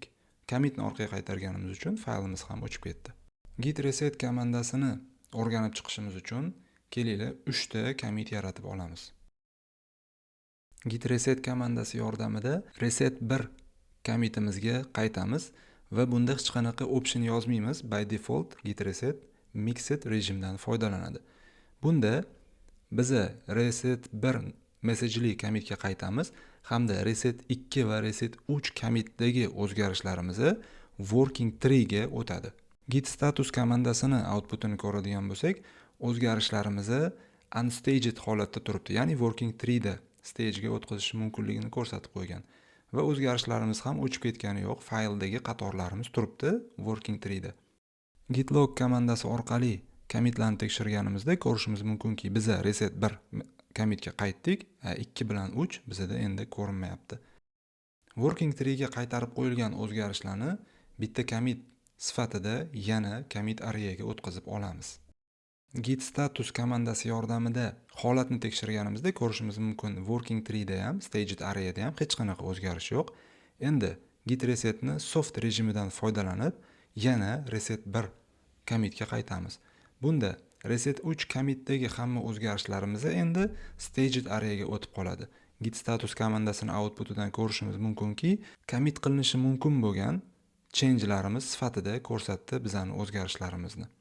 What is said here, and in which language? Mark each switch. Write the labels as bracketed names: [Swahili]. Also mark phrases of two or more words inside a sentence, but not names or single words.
[Uzbek] Commitni orqaga qaytarganimiz uchun faylimiz ham o'chib ketdi. Git reset komandasini o'rganib chiqishimiz uchun kelinglar 3 ta commit yaratib olamiz. Git reset komandasi yordamida reset 1 commitimizga qaytamiz va bunda hech qanaqa option yozmaymiz. [English] By default git reset mixed [Uzbek] rejimdan foydalanadi. Bunda biza reset 1 messageli commitga qaytamiz hamda reset 2 va reset 3 commitdagi o'zgarishlarimizni [English] working tree [Uzbek] ga o'tadi. Git status komandasini outputini ko'radigan bo'lsak, o'zgarishlarimizni unstaged holatda turibdi, ya'ni [English] working tree [Uzbek] da stage'ga o'tkazish mumkinligini ko'rsatib qo'ygan. Va o'zgarishlarimiz ham o'chib ketgani yo'q, fayldagi qatorlarimiz turibdi [English] working tree [Uzbek] da. Git log komandasi orqali commitlarni tekshirganimizda ko'rishimiz mumkinki, biza reset 1 commitga qaytdik, 2 bilan 3 bizada endi ko'rinmayapti. [English] Working tree [Uzbek] ga qaytarib qo'yilgan o'zgarishlarni bitta commit sifatida yana [English] commit arrayga [Uzbek] o'tkazib olamiz. Git status komandasi yordamida holatni tekshirganimizda ko'rishimiz mumkin, [English] working tree [Uzbek] da ham, [English] staged array [Uzbek] da ham hech qanaqa o'zgarish yo'q. Endi git resetni soft rejimidan foydalanib yana reset 1 commitga qaytamiz. Bunda reset 3 commitdagi hamma o'zgarishlarimiz endi [English] staged arrayga [Uzbek] o'tib qoladi. Git status komandasini outputidan ko'rishimiz mumkinki, commit qilinishi mumkin bo'lgan change'larimiz sifatida ko'rsatdi bizani o'zgarishlarimizni.